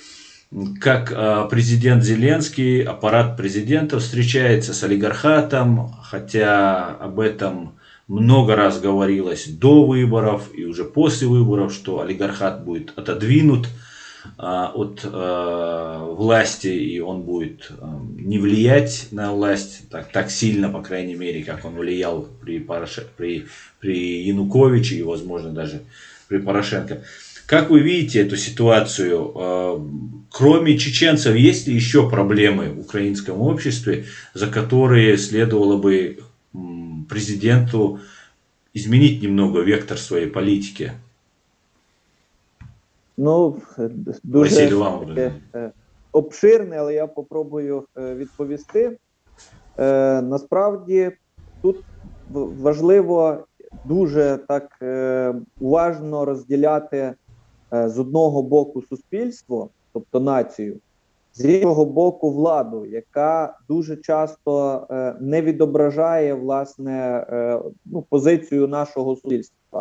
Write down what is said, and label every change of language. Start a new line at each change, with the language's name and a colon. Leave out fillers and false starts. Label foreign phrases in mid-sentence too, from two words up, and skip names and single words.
Russian: как президент Зеленский, аппарат президента встречается с олигархатом, хотя об этом много раз говорилось до выборов и уже после выборов, что олигархат будет отодвинут от власти, и он будет не влиять на власть так сильно, по крайней мере, как он влиял при Януковиче и, возможно, даже при Порошенко. Как вы видите эту ситуацию? Кроме чеченцев, есть ли еще проблемы в украинском обществе, за которые следовало бы президенту изменить немного вектор своей политики?
Ukrainian: Ну, Василь, дуже вам обширне, але я попробую відповісти. Насправді тут важливо дуже так уважно розділяти з одного боку суспільство, тобто націю, з іншого боку владу, яка дуже часто не відображає, власне, позицію нашого суспільства.